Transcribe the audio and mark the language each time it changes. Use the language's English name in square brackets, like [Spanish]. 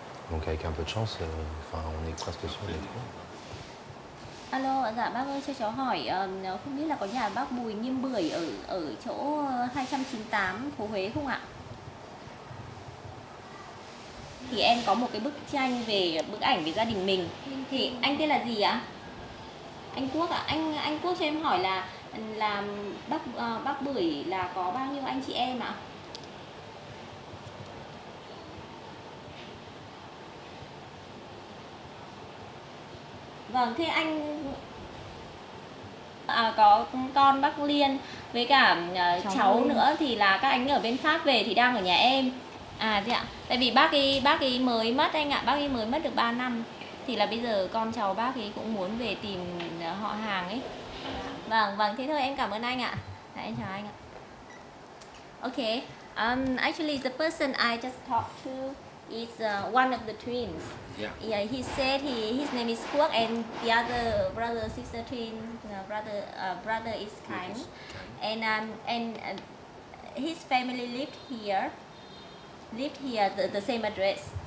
[French] Donc avec un peu de chance, on est presque sûr d'être là. [Vietnamese] Alo, dạ bác ơi, cho cháu hỏi, không biết là có nhà bác Bùi Nghiêm Bưởi ở chỗ 298 phố Huế không ạ? Thì em có một cái bức tranh về bức ảnh về gia đình mình. Thì anh tên là gì ạ? Anh Quốc ạ. Anh Quốc cho em hỏi là bác Bưởi là có bao nhiêu anh chị em ạ? Vâng, thế anh có con bác Liên với cả cháu nữa thì là các anh ở bên Pháp về thì đang ở nhà em. À thế ạ. Tại vì bác ấy mới mất anh ạ, bác ấy mới mất được 3 năm. Thì là bây giờ con cháu bác ấy cũng muốn về tìm họ hàng ấy. Vâng, thế thôi em cảm ơn anh ạ. Dạ, em chào anh ạ. Okay. [English] Actually the person I just talked to is one of the twins. Yeah, he said his name is Kwok and the other brother sister twin brother is Khánh, and his family lived here the same address.